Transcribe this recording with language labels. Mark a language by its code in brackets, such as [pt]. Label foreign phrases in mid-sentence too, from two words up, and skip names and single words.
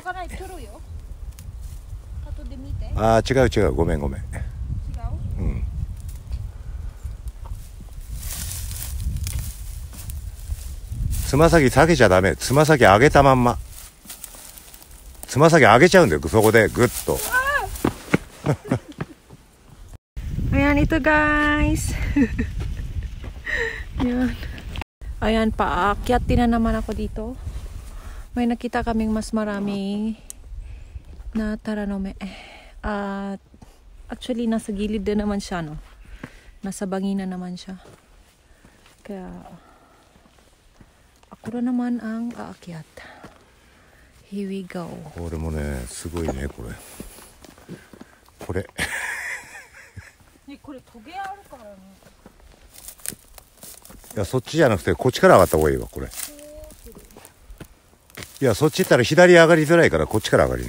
[ja] わからない、撮るよ。後で見て。あー、違う。ごめん。違う？うん。つま先下げちゃダメ。つま先上げたまんま。つま先上げちゃうんだよ。そこでグッと。 [tl] Ayan ito guys. Yan. Ayan, paakyat din na naman ako dito. May nakita kaming mas marami na taranome. At actually nasa gilid din naman siya, no. Nasa bangina naman siya. Kaya ako na naman ang aakyat. [en] Here we go. [ja] これもね、すごいね、これ。これ。ね、これトゲあるからね。いや、そっちじゃなくてこっちから上がった方がいいわ、これ。いや、そっち行ったら左上がりづらいからこっちから上がりな。